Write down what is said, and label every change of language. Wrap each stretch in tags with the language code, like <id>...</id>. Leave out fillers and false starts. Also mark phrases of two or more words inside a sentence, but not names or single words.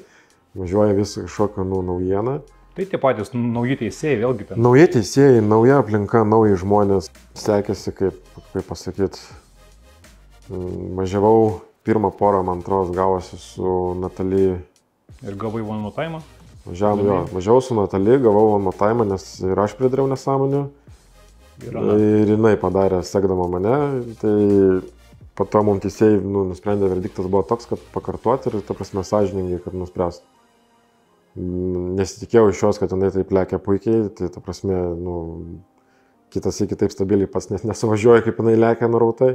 <lt>Važiuoja visą kažkokią naujieną. Tai tie patys nauji teisėjai vėlgi ten. Nauji teisėjai, nauja aplinka, nauji žmonės. Sekėsi, kaip pasakyti, važiavau pirmą porą, man atrodo, gavosi su Natalija. Ir gavai</lt> <en>one more time?</en> <lt>Važiavau su Natalija, gavau</lt> <en>one more time,</en> <lt>nes ir aš pridariau nesąmonių. Ir jinai padarė, sekdama mane. Tai po to mums teisėjai nusprendė, verdiktas buvo toks, kad pakartoti ir, ta prasme, sąžiningai, kad nuspręstų. Nesitikėjau iš jos, kad jinai taip lekia puikiai, tai, ta prasme, kitas iki taip stabiliai pats nesuvažiuoja, kaip jinai lekia narautai.</lt>